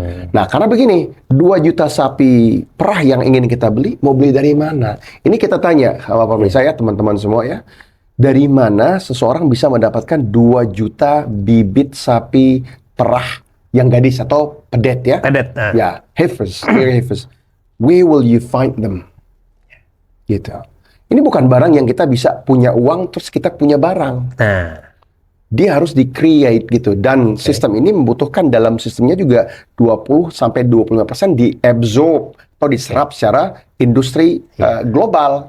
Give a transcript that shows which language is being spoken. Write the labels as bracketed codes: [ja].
[id] Nah, karena begini, 2 juta sapi perah yang ingin kita beli, mau beli dari mana? Ini kita tanya, Bapak pemirsa ya, teman-teman semua ya, dari mana seseorang bisa mendapatkan 2 juta bibit sapi perah yang gadis atau pedet ya? [en] Ya, heifers, where will you find them? [id] Gitu. Ini bukan barang yang kita bisa punya uang terus kita punya barang. Dia harus di-create gitu, dan sistem ini membutuhkan dalam sistemnya juga 20-25% diabsorb atau diserap secara industri global.